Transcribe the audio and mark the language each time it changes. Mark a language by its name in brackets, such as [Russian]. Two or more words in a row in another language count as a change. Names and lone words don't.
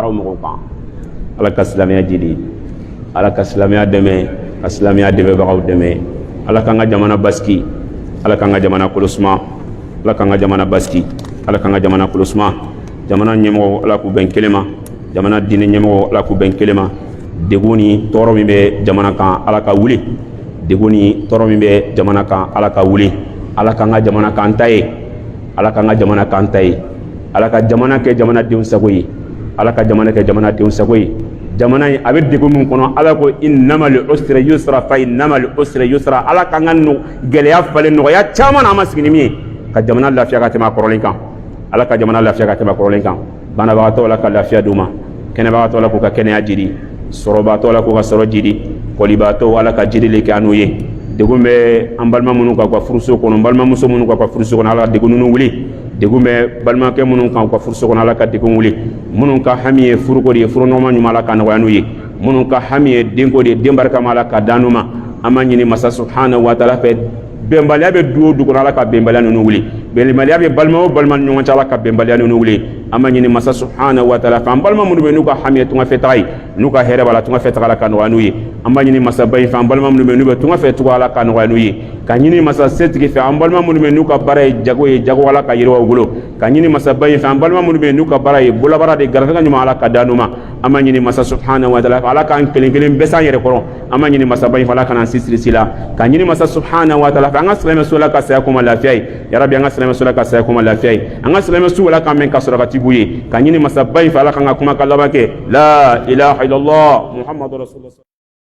[Bambara] o mɔgɔw kan ala ka silamɛya jidi ala ka silamɛya dɛmɛ ka silamɛya dɛmɛbagaw dɛmɛ ala k'an ka jamana basigi ala k'an ka jamana kɔlɔsuma ala k'an ka jamana basigi ala k'an ka jamana kɔlɔsuma jamana ɲɛmɔgɔ ala k'u bɛn kelen ma jamana diinɛ ɲɛmɔgɔ ala k'u bɛn kelen ma degun ni tɔɔrɔ min bɛ jamana kan ala ka wuli degun ni tɔɔrɔ min bɛ jamana kan ala ka wuli ala k'an ka jamana k'an ta ye ala k'an ka jamana k'an ta ye ala ka jamana kɛ jamanadenw sago ye ala ka jamana kɛ jamanadenw sago ye jamana in a bɛ degun min kɔnɔ ala ko [Arabic] إن مع العسر يسرا فإن مع العسر يسرا [Bambara] ala k'an ka gɛlɛya falen nɔgɔya caman na an ma sigi ni min ye ka jamana lafiya ka tɛmɛ a kɔrɔlen kan ala ka jamana lafiya ka tɛmɛ a kɔrɔlen kan banabagatɔ ala ka lafiya d'u ma kɛnɛbagatɔ ala k'u ka kɛnɛya jidi sɔrɔbatɔ ala k'u ka sɔrɔ jidi kɔlibatɔ ala ka jidi le kɛ an n'u ye degun bɛ an balima minnu kan u ka furuso kɔnɔ balimamuso minnu kan u ka furuso kɔnɔ ala ka degun ninnu wuli degun bɛ balimakɛ minnu kan u ka furuso kɔnɔ ala ka degun wuli minnu ka hami ye furuko de ye furu nɔgɔma ɲuman ala ka nɔgɔya n'u ye minnu ka hami ye denko de ye den barikama ala ka dan n'u ma an b'a ɲini masa [Arabic] سبحانه وتعالى [Bambara] fɛ bɛnbaliya bɛ du o du kɔnɔ ala ka bɛnbaliya ninnu wuli bɛnbaliya bɛ balima o balima ni ɲɔgɔn cɛ ala ka bɛnbaliya ninnu wuli an b'a ɲini masa [Arabic] سبحانه وتعالى [Bambara] fɛ an balima minnu bɛ n'u ka hami ye tunga fɛ taga ye n'u ka hɛrɛ b'a la tunga fɛ taga ala ka nɔgɔya n'u ye an b'a ɲini masa ba in fɛ an balima minnu bɛ n'u bɛ tunga fɛ tuga ala ka nɔgɔya n'u ye ka ɲini masa setigi fɛ an balima minnu bɛ n'u ka baara ye jago ala ka yiriwa u bolo ka ɲini masa ba in fɛ an balima minnu bɛ n'u ka baara ye bololabaara de garisɛgɛ ɲuman ala ka da n'u ma an b'a ɲini masa [Arabic] سبحانه وتعالى [Bambara] fɛ ala k'an kelen kelen bɛɛ s'an yɛrɛ kɔrɔ an b'a ɲini masa ba in fɛ ala kana sisiri la ka ɲini masa [Arabic] سبحانه وتعالى [Bambara] fɛ an ka silamɛso la ka saya kuma lafiya ye yarabi an ka silamɛso la ka saya kuma lafiya ye an ka silamɛso ala k'an mɛn ka sɔrɔ ka tibu ye ka ɲini masa ba in fɛ ala k'an ka kuma ka laban kɛ [Arabic] لا إله إلا الله محمد رسول الله